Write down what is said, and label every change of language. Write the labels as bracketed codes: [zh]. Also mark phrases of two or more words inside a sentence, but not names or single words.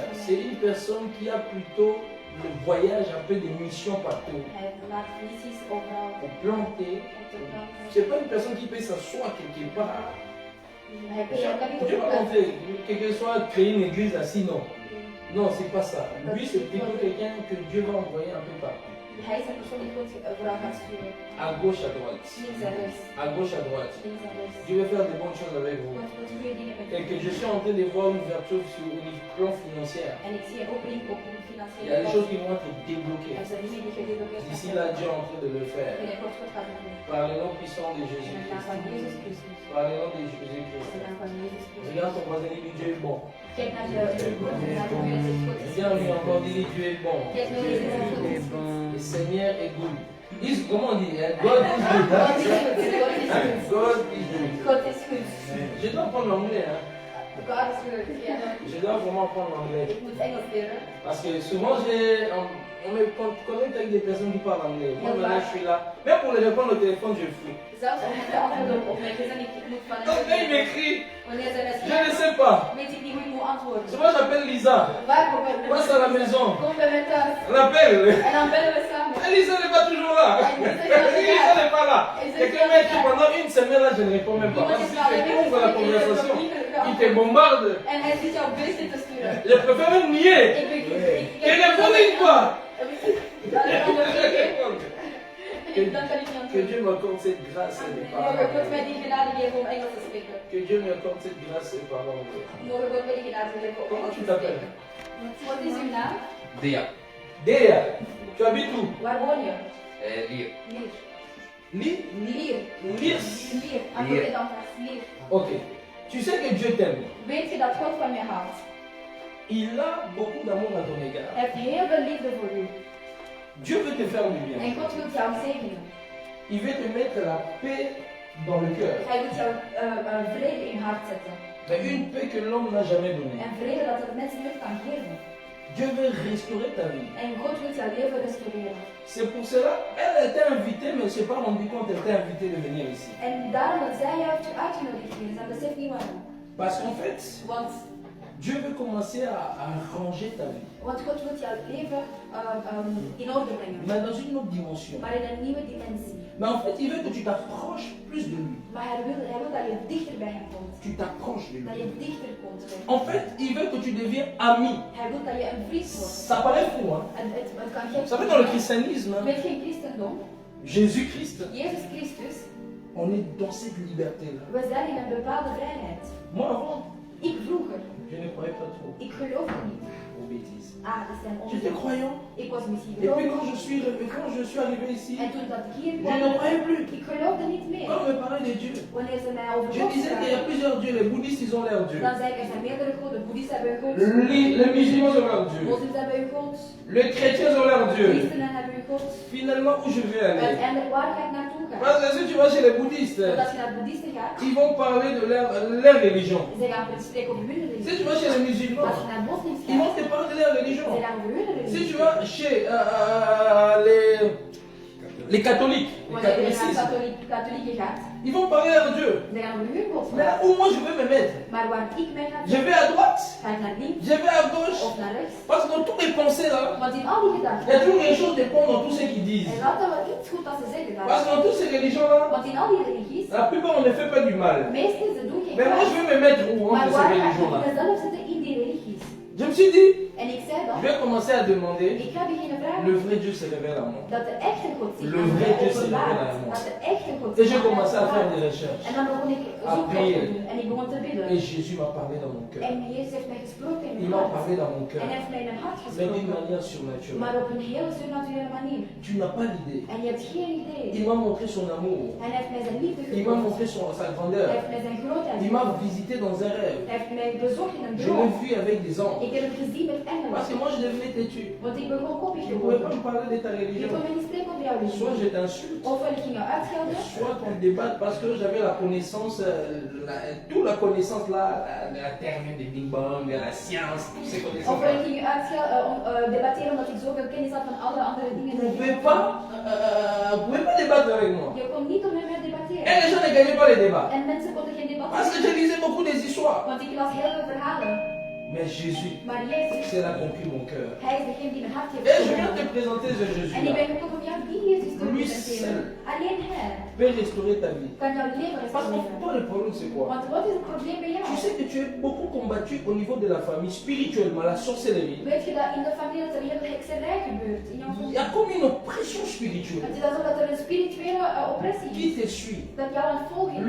[fr] C'est une personne qui a plutôt le voyage un peu de mission partout. Pour planter. C'est pas une personne qui peut s'asseoir quelque part Dieu m'a montré, quel que soit créer une église assis, non. Non, c'est pas ça. Lui, c'est plutôt quelqu'un que Dieu va envoyer un peu partout. [nl] Hij is een persoon die God vooral gaat sturen. [fr] À gauche, à droite. [nl] Links en rechts. [fr] À gauche, à droite. [nl] Links en rechts. [fr] Dieu veut faire de bonnes choses avec vous. [nl] God wil goede dingen met [fr] Et que je suis en train de voir une ouverture sur le plan financier. [nl] En ik zie een opening op een [fr] Il y a [nl] financiële [fr] des choses qui vont être débloquées. [nl] Er zijn dingen die gedeelteerd [fr] D'ici là, Dieu est en train de le faire. [nl] Binnenkort God gaat het doen. [fr] Par le nom puissant de [nl] In de naam [fr] Jésus-Christ. [nl] van Jezus Christus. [fr] Par le nom de [nl] In de [fr] Jésus-Christ. [nl] naam van Jezus Christus. [fr] Regarde ton voisin, il dit Dieu est bon. [nl] Kijk naar de God en naar de Heer en zegt God is [fr] Viens lui encore dire Dieu est bon. [nl] Kijk naar deze en God is goed. [fr] Le Seigneur est good. Comment on dit hein? [en] God is good. [nl] God is goed. [en] God is good. [nl] God is goed. [fr] Je dois apprendre l'anglais. Hein? [en] God is good. [nl] Ja. [fr] Je dois vraiment apprendre l'anglais. [nl] Ik moet Engels leren. [fr] Parce que souvent, on me connecte avec des personnes qui parlent anglais. Moi, maintenant, je suis là. Même pour les répondre au téléphone, je fous. [nl] Zelfs om te antwoorden op mijn gezin, ik moet van [fr] Donc, quand il [nl] hem. [fr] m'écrit, [nl] Wanneer zij mij [fr] je ne [nl] schrijven, [fr] sais pas. [nl] weet ik niet hoe ik moet antwoorden. [fr] Souvent, j'appelle Lisa. [nl] Waar kom ik? [fr] Passe à la maison. [nl] Kom bij mij thuis. [fr] On appelle. [nl] En dan bellen we samen. [fr] Et Lisa n'est pas toujours là. Lisa n'est pas là. Et quand même, pendant une semaine, là, je ne réponds même pas. Parce que si tu ouvres la conversation, il te bombarde. [nl] En hij zit jou berichten te sturen. [fr] Je préfère même nier. [nl] Ik [fr] répondez une fois. [nl] Dan kan ik niet [fr] Que [nl] antwoorden. [fr] Dieu m'accorde cette grâce de [nl] Mogen God [fr] parler. [nl] mij die genade geven om Engels te spreken. [fr] Que Dieu m'accorde cette grâce de parler. [nl] Mogen God mij die genade geven om [fr] Comment [nl] Engels [fr] tu [nl] te [fr] t'appelles? [nl] spreken. Wat is uw naam? Dea. [fr] Dea, tu habites où? [nl] Waar woon je? Lier. Lier. Lier. Lier. Lier. Lier. Antwoord het dan vast. Lier. [fr] Ok. Tu sais que Dieu t'aime. [nl] Weet je dat God van je houdt? [fr] Il a beaucoup d'amour à ton égard. [nl] Hij heeft heel veel liefde voor u. [fr] Dieu veut te faire du bien. [nl] En God wil jou zegenen. [fr] Il veut te mettre la paix dans le cœur. [nl] Hij wil jou vrede in je hart zetten. [fr] Mais une paix que l'homme n'a jamais donnée. [nl] En vrede dat het mens nooit kan geven. [fr] Dieu veut restaurer ta vie. [nl] En God wil jouw leven restaureren. [fr] C'est pour cela, elle était invitée, mais elle ne s'est pas rendue compte qu'elle était invitée de venir ici. [nl] En daarom dat zij jou heeft uitgenodigd hier. Zij beseft niet waarom. [fr] Parce qu'en fait, [nl] Want [fr] Dieu veut commencer à ranger ta vie. [nl] Want God wil jouw leven in orde brengen. [fr] Mais dans une autre dimension. [nl] Maar in een nieuwe dimensie. [fr] Mais en fait, il veut que tu t'approches plus de lui. [nl] Maar hij wil dat je dichter bij hem komt. [fr] Tu t'approches de [nl] Dat [fr] lui. [nl] je dichter komt bij hem. [fr] En fait, il veut que tu deviennes ami. [nl] Hij wil dat je een vriend wordt. [fr] Ça paraît fou, hein? [nl] Het kan geen... [fr] Vous savez, dans le christianisme, hein, [nl] Met geen christendom. [fr] Jésus-Christ, [nl] Jezus Christus. [fr] on est dans cette liberté-là. [nl] We zijn in een bepaalde vrijheid. [fr] Moi, avant, [nl] Ik vroeger. [fr] je ne croyais pas trop [nl] Ik geloofde niet. [fr] aux bêtises. [nl] Ah, dat zijn [fr] J'étais [nl] onzin. [fr] croyant. [nl] Ik was misschien [fr] Et puis [nl] gelovig. [fr] quand je suis arrivé ici, [nl] En toen dat ik hier [fr] je [nl] kwam, [fr] ne croyais plus. [nl] ik geloofde niet meer. [fr] Quand on me parlait de Dieu, [nl] Wanneer ze mij over [fr] je [nl] God [fr] disais qu'il y a vragen, plusieurs dieux. Les bouddhistes, ils ont leur Dieu. [nl] dan zei ik, er zijn meerdere goden. Boeddhisten hebben hun god. [fr] Les musulmans ont leur Dieu. [nl] Moslims hebben hun god. [fr] Les chrétiens ont leur Dieu. [nl] Christenen hebben hun god. [fr] Finalement, où je vais aller? [nl] Uiteindelijk, waar ga ik naartoe gaan? [fr] Parce que si tu vas chez les bouddhistes, [nl] Want als je naar boeddhisten gaat, [fr] ils vont parler de leur religion. [nl] ze gaan spreken over hun [fr] Si [nl] religie. [fr] tu vas chez les [nl] Als [fr] musulmans, [nl] je naar moslims [fr] ils vont [nl] gaat, [fr] te parler de leur [nl] ze [fr] religion. [nl] gaan over hun [fr] Si [nl] religie. [fr] tu vas chez les catholiques, les [nl] Wanneer je naar [fr] catholicistes, [nl] katholieken gaat, [fr] ils vont parler de leur Dieu. [nl] ze gaan over hun god [fr] Mais là [nl] praten. [fr] où moi je vais me mettre, [nl] Maar waar ik mij ga [fr] je vais à droite, [nl] ga ik naar links [fr] je vais à gauche. [nl] of naar rechts. [fr] Parce que dans toutes les pensées là, [nl] Want in al die [fr] il y a [nl] gedachten, [fr] toujours quelque chose de bon dans tout ce qu'ils disent. [nl] er is altijd wel iets goed dat ze zeggen [fr] Parce [nl] daar. [fr] que dans toutes ces religions là, [nl] Want in al die religies, [fr] la plupart on ne fait pas du mal. [nl] meestal ze doen geen [fr] Mais moi je [nl] kwaad. [fr] vais me mettre où [nl] Maar [fr] entre ces [nl] waar ga [fr] religions [nl] ik [fr] là? [nl] mezelf zitten in die religies? [fr] Je me suis dit, [nl] En ik zei dan, [fr] je vais commencer à demander, [nl] ik ga beginnen vragen [fr] le vrai Dieu se révèle à moi. [nl] dat de echte God zich [fr] Le [nl] aan [fr] vrai [nl] mij [fr] Dieu se [nl] openbaart. [fr] révèle à moi. [nl] Dat de echte God [fr] Et [nl] zich [fr] j'ai [nl] aan mij [fr] commencé à faire des [nl] openbaart. [fr] recherches. [nl] En dan begon ik zoektocht [fr] prier. [nl] te doen. En ik begon te bidden. [fr] Et Jésus m'a parlé dans mon cœur. [nl] En Jezus heeft mij gesproken in [fr] Il [nl] mijn [fr] m'a [nl] hart. [fr] parlé dans mon [nl] En [fr] cœur. [nl] hij heeft mij in mijn hart [fr] Mais d'une [nl] gesproken. [fr] manière surnaturelle. [nl] Maar op een heel surnaturele manier. [fr] Tu n'as pas l'idée. [nl] En je hebt geen idee. [fr] Il m'a montré son amour. [nl] Hij heeft mij zijn liefde [fr] Il m'a [nl] getoond. [fr] montré sa [nl] Hij [fr] grandeur. [nl] heeft mij zijn grootheid [fr] Il m'a [nl] getoond. [fr] visité dans un rêve. [nl] Hij heeft mij bezocht in een [fr] Je l'ai [nl] droom. [fr] vu avec des anges. [nl] Ik heb hem gezien met engelen. [fr] Parce que moi je devenais têtu. [nl] Want ik begon koppig [fr] Tu [nl] te [fr] ne pouvais pas [nl] worden. [fr] me parler de ta [nl] Je [fr] religion. [nl] kon me niet spreken over jouw [fr] Soit [nl] religie. [fr] je t'insulte, [nl] Ofwel ik ging jou uitschelden. [fr] soit on débatte parce que j'avais la connaissance, toute la connaissance là, la terme de Big Bang, de la science, toutes ces connaissances. [nl] Ofwel ik ging je debatteren omdat ik zoveel kennis had van alle andere dingen. [fr] Vous ne pouvez pas débattre avec moi. [nl] Je kon niet met mij [fr] Et [nl] debatteren. [fr] les gens ne gagnaient pas les débats. [nl] En mensen konden geen [fr] Parce que je [nl] debatteren. [fr] lisais beaucoup des histoires. [nl] Want ik las heel veel verhalen. [fr] Mais Jésus, [nl] Maar Jezus, [fr] c'est là conquis mon cœur. [nl] hij is degene die mijn hart heeft [fr] Et je viens [nl] gewonnen. [fr] te présenter ce [nl] En ik [fr] Jésus-là. [nl] ben gekomen om jou die Jezus te [fr] Lui [nl] presenteren. Alleen hij [fr] peut restaurer ta vie. [nl] kan jouw leven [fr] Parce que [nl] restaureren. [fr] toi, le problème, c'est quoi? [nl] Want wat is het probleem bij jou? [fr] Tu sais que tu es beaucoup combattu au niveau de la famille, spirituellement, la sorcellerie. [nl] Weet je dat in de familie dat er heel veel hekserij gebeurt? In jouw [fr] Il [nl] familie? [fr] y a comme une oppression spirituelle [nl] Het is alsof dat er een spirituele oppressie [fr] qui [nl] is. [fr] te suit. [nl] Dat jou aan het volgen is.